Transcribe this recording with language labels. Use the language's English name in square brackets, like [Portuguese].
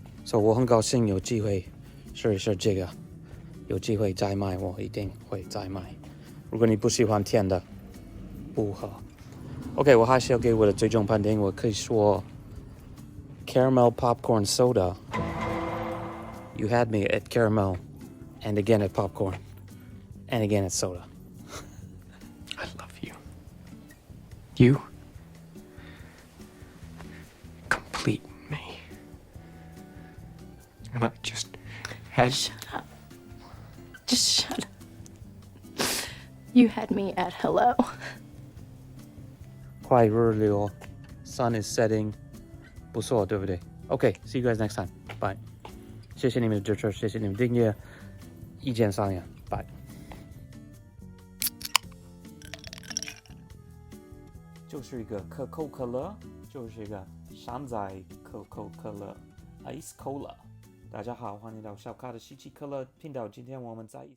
[Chinese] So 我很高兴有机会试一试这个，有机会再买，我一定会再买。如果你不喜欢甜的，不喝。OK， 我还是要给我的最终判定，我可以说 [English] caramel popcorn soda. You had me at caramel, and again at popcorn, and again at soda. I love you. You complete me. And I just had... Shut up. Just shut up. You had me at hello. [Chinese] 快日了 [English] sun is setting. [Chinese] 不错，对不对？ [English] OK, see you guys next time. Bye. [Chinese] 谢谢你们的支持，谢谢你们订阅，意见商量，拜。就是一个可口可乐，就是一个山寨可口可乐 ，Ice Cola。大家好，欢迎来到小咖的稀奇可乐频道。今天我们在